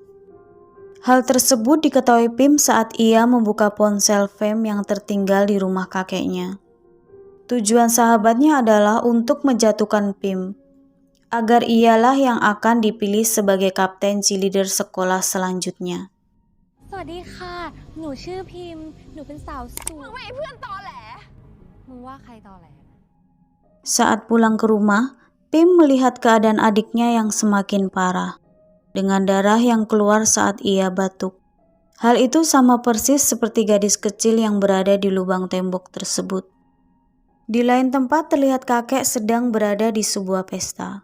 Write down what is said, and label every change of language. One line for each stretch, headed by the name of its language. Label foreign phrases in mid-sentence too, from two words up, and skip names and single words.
Indonesian: Hal tersebut diketahui Pim saat ia membuka ponsel Fem yang tertinggal di rumah kakeknya. Tujuan sahabatnya adalah untuk menjatuhkan Pim, agar ialah yang akan dipilih sebagai kapten cheerleader sekolah selanjutnya.
Thai: สวัสดีค่ะ หนูชื่อพิมพ์ หนูเป็นสาวสวย มึงไม่เพื่อนตอแหล มึงว่าใครตอแหล
Indonesian: Saat pulang ke rumah, Pim melihat keadaan adiknya yang semakin parah, dengan darah yang keluar saat ia batuk. Hal itu sama persis seperti gadis kecil yang berada di lubang tembok tersebut. Di lain tempat terlihat kakek sedang berada di sebuah pesta.